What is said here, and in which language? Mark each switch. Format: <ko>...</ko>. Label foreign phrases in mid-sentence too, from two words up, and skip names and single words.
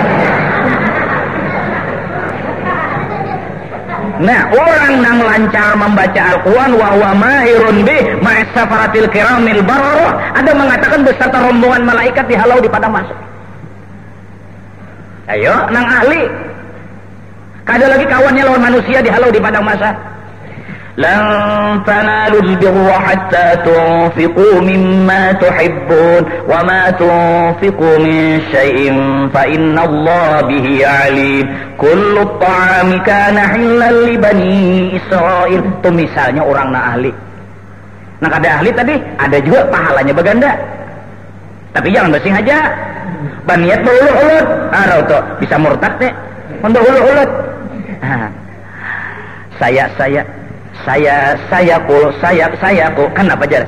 <bjn>Nah, orang yang lancar membaca Al-Quran</bjn> <ar>وهو ماهر به مع السفرة الكرام البررة,</ar> <bjn>ada mengatakan beserta rombongan malaikat dihalau di padang mahsyar. Ayo, nang ahli. Kada lagi kawannya lawan manusia dihalau di padang mahsyar.</bjn> <ar>لن تنالوا البر حتى تنفقوا مما تحبون وما تنفقوا من شيء فإن الله به عليم. كل الطعام كان حلا لبني إسرائيل.</ar> <bjn>Itu misalnya orang na ahli. Nah, kada ahli tadi ada juga pahalanya baganda. Tapi jangan basing aja. Baniat berulut-ulut. Tuh bisa murtad deh. Untuk ulut-ulut. Saya kenapa jar?</bjn>